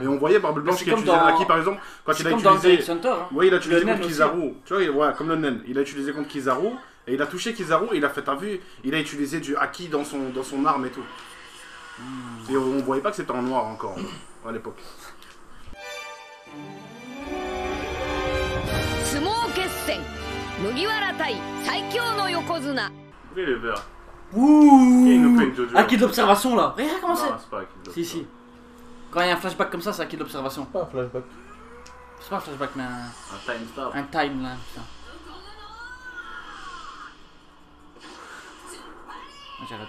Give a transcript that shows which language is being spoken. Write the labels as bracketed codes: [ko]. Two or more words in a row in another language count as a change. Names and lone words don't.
[fr] Et on voyait Barbe Blanche c'est qui comme utilisait dans- l'acquis par exemple quand C'est il a comme dans utilisé. X Hunter. Hein. Oui, il a utilisé Le contre naine aussi. Kizaru. Tu vois, ouais, comme le naine. Il a utilisé contre Kizaru et il a touché Kizaru et il a fait, t'as vu, il a utilisé du acquis dans son arme et tout. Et on voyait pas que c'était en noir encore à l'époque. [ja] 相撲決戦麦わら対最強の横綱 [fr] Oui, les verts. Ouh. Qui nous fait une Jojo? Acquis d'observation là. Regarde comment c'est. Non, c'est pas acquis de Si, si. Quand il y a un flashback comme ça, c'est acquis d'observation. Pas un flashback. C'est pas un flashback, mais Un [en] time stop. [fr] un timeline. Putain. J'arrête.